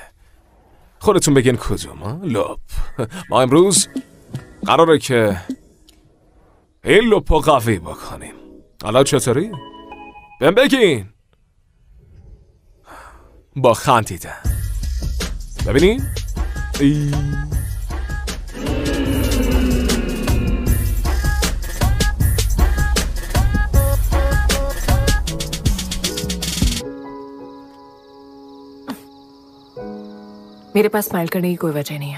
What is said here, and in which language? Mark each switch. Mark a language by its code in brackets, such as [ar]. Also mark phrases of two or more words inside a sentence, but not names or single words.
[fa] خودتون بگین کدوم؟ لپ. ما امروز قراره که این لپو قوی بکنیم. حالا چطوری؟ بهم بگین. با خندیدن ببینین [hi] मेरे पास स्माइल करने की कोई वजह नहीं है।